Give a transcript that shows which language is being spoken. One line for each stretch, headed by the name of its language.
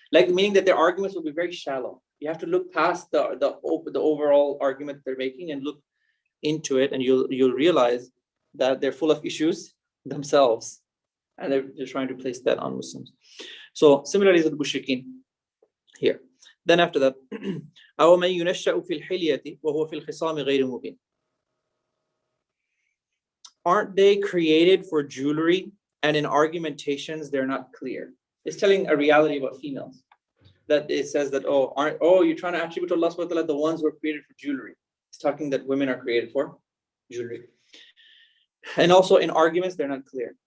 English: Meaning that their arguments will be very shallow. You have to look past the overall argument they're making and look into it, and you'll realize that they're full of issues themselves, and they're trying to place that on Muslims. So similarly with the mushrikeen here.
Arabic: Then after that, أَوَ مَن يُنَشَّأُ فِي الْحِلْيَةِ وَهُوَ فِي الْخِصَامِ غَيْرِ مُبِينٍ.
English: Aren't they created for jewelry, and in argumentations they're not clear? It's telling a reality about females. That it says that, you're trying to attribute to Allah subhanahu wa ta'ala the ones who are created for jewelry. It's talking that women are created for jewelry. And also in arguments, they're not clear.